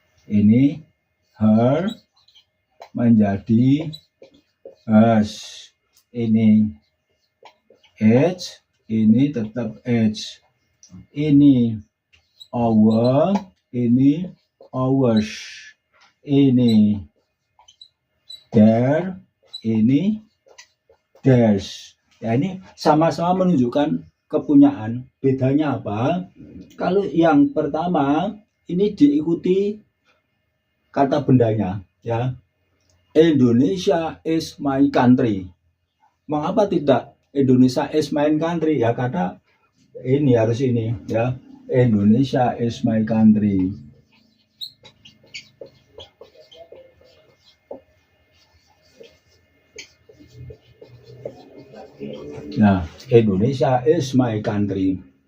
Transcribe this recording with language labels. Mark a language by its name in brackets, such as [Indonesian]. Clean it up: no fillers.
[Indonesian] ini her menjadi hers, ini age, ini tetap age, ini our, ini ours, ini their, ini theirs. Ya, ini sama-sama menunjukkan kepunyaan. Bedanya apa? Kalau yang pertama ini diikuti kata bendanya, ya. [English] Indonesia is my country. [Indonesian] Mengapa tidak [English] Indonesia is my country? [Indonesian] Ya karena ini harus ini, ya. [English] Indonesia is my country. Nah, Indonesia is my country.